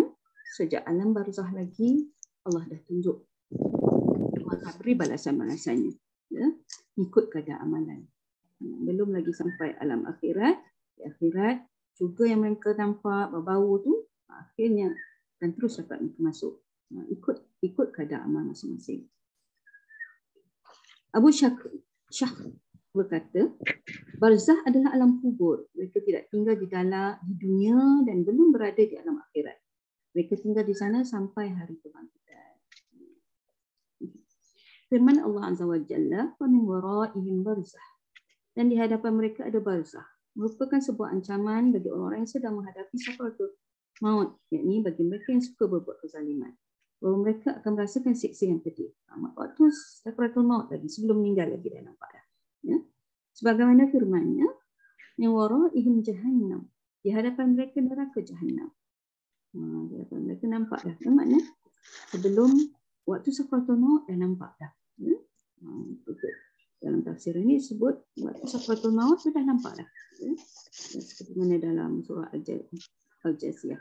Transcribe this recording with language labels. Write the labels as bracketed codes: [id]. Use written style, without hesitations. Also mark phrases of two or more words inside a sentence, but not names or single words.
[ms] Sejak alam barzah lagi Allah dah tunjuk, Allah beri balasan-balasannya, ya, ikut kadar amalan. Belum lagi sampai alam akhirat. Di akhirat juga yang mereka nampak berbau tu, akhirnya dan terus dapat masuk, ikut kadar amal masing-masing. Abu Syakh berkata, barzah adalah alam kubur. Mereka tidak tinggal di dunia dan belum berada di alam akhirat. Mereka tinggal di sana sampai hari kebangkitan. Firman Allah [ar] عز وجل, ومن ورائهم برزخ. [ms] Dan di hadapan mereka ada barzah. Merupakan sebuah ancaman bagi orang-orang yang sedang menghadapi sakaratul maut, yakni bagi mereka yang suka berbuat kezaliman, bahawa mereka akan merasakan siksa yang pedih. Waktu sakaratul maut lagi, sebelum meninggal lagi dah nampak dah. Ya. Sebagaimana firman-Nya, [ar] من ورائهم جهنم. [ms] Di hadapan mereka neraka jahannam. Di hadapan mereka nampak dah. Maksudnya sebelum waktu sakaratul maut dah nampak dah. Ya. Dalam tafsir ini sebut waktu sakaratul maut sudah nampak dah. Ya. Seperti mana dalam surah Al-Jasiyah.